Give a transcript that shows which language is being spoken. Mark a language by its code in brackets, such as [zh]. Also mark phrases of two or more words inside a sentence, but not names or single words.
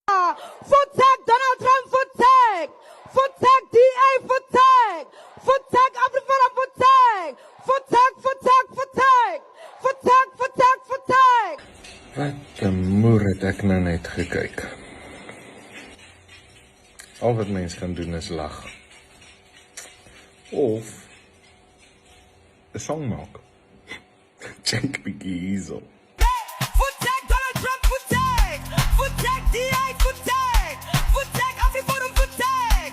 [af] Voetek Donald Trump, voetek. Voetek DA, voetek. Voetek Afriforum, voetek. Voetek, voetek, voetek. Voetek, voetek, voetek. Wat 'n moer het ek nou net gekyk. Al wat mens kan doen is lag. Of 'n song maak. Check bietjie hierso. Voetek Donald Trump, voetek. Voetek DA, voetek. Voetek Afriforum, voetek.